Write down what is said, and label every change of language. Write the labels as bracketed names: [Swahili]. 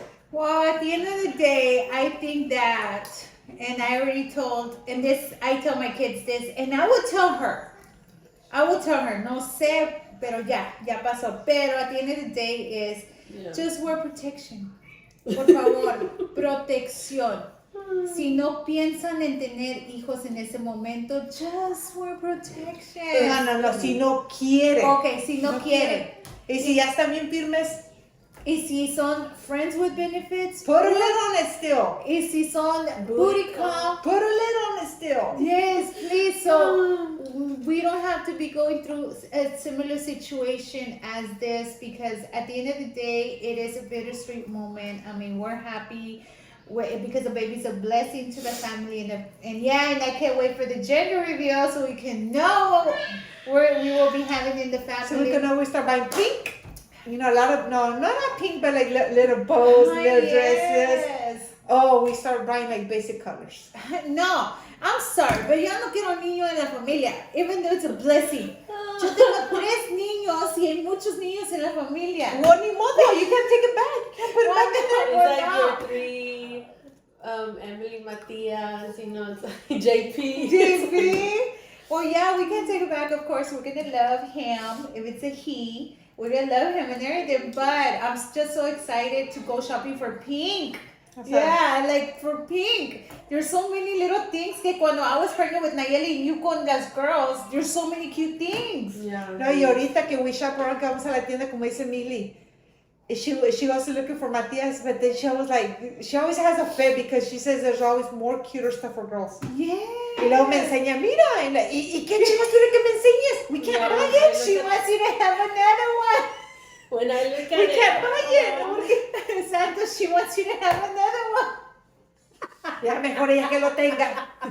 [English] Well, at the end of the day, I think that, and I already told, and this, I tell my kids this, and I will tell her, [Spanish] no sé, pero ya pasó. [English] Pero at the end of the day is, Yeah. just wear protection. [Spanish] Por favor, protección. Si no piensan en tener hijos en ese momento, [English] just wear protection. [Spanish] No, si no quiere. Ok, si no quieren. Y si ya están bien firmes, Y si son [English] friends with benefits, put a lid on it still. [Spanish] y si son booty call, [English] Put a lid on it still. yes, please. So we don't have to be going through a similar situation as this because at the end of the day, it is a bittersweet moment. I mean, we're happy because the baby's a blessing to the family, and I can't wait for the gender reveal so we can know what we will be having in the family. So we can always start buying pink. You know, a lot of, no, not pink, but like little bows, little dresses. Yes. Oh, we start buying like basic colors. No, I'm sorry, [Spanish] pero yo no quiero niño en la familia, [English] even though it's a blessing. [Spanish] Yo tengo 3 niños y hay muchos niños en la familia. [English] Well, [Spanish] ni modo, [English] you can't take it back. You can't put it back in there. It's like your 3, Emily, Matias, you know, it's like JP. JP. Well, yeah, we can take it back. Of course, we're gonna love him if it's a he. We're gonna love him and everything. But I'm just so excited to go shopping for pink. Yeah, like for pink. There's so many little things [Spanish] que cuando [English] I was pregnant with Nayeli and you [Spanish] con las [English] girls, there's so many cute things. Yeah. No, [Spanish] y ahorita que [English] we shop around, [Spanish] que vamos a la tienda, como dice Mili, [English] she goes to looking for Matias, but then she always has a fit because she says there's always more cuter stuff for girls. Yeah. [Spanish] Y luego me enseña, mira, y qué chivas quiere que me enseñes? [English] We can't buy it. She wants you to have another one. When I look at We it, can't buy it. Santos, she wants you to have another one. [Spanish] Ya mejor ella que lo tenga.